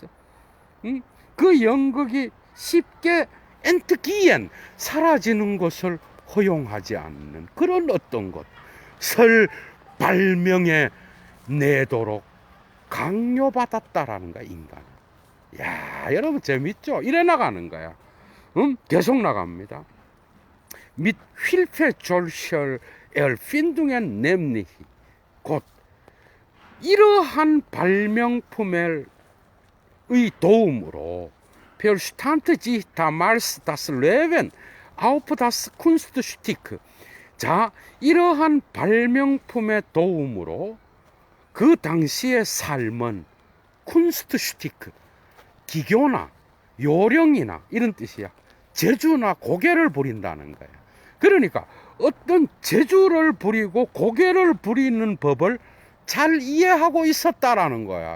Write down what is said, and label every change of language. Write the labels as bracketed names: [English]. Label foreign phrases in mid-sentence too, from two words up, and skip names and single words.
[Korean] 그 연극이 쉽게 엔트기엔 사라지는 것을 허용하지 않는 그런 어떤 것을 발명해 내도록 강요받았다라는 거야, 인간. 여러분 재밌죠? 이래 나가는 거야. 계속 나갑니다. [German] Mit Hilfe solcher Erfindungen nämlich [Korean] 곧 이러한 발명품의 도움으로 [German] verstand sich damals das Leben auf das Kunststück. [Korean] 자, 이러한 발명품의 도움으로 그 당시의 삶은 쿤스트슈티크, 기교나 요령이나 이런 뜻이야. 재주나 고개를 부린다는 거야. 그러니까 어떤 재주를 부리고 고개를 부리는 법을 잘 이해하고 있었다라는 거야.